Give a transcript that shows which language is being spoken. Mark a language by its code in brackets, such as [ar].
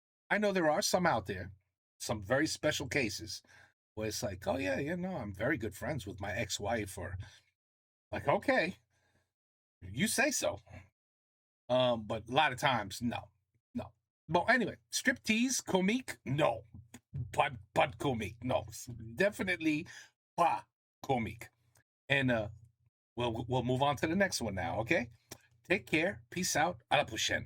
[en] I know there are some out there, some very special cases, where it's like, oh yeah, no, I'm very good friends with my ex-wife, or like, okay, you say so. But a lot of times, no. Well, anyway, striptease, comique, no. But comique, no. Definitely [fr] pas comique. [en] And we'll move on to the next one now, okay? Take care. Peace out. [fr] À la prochaine.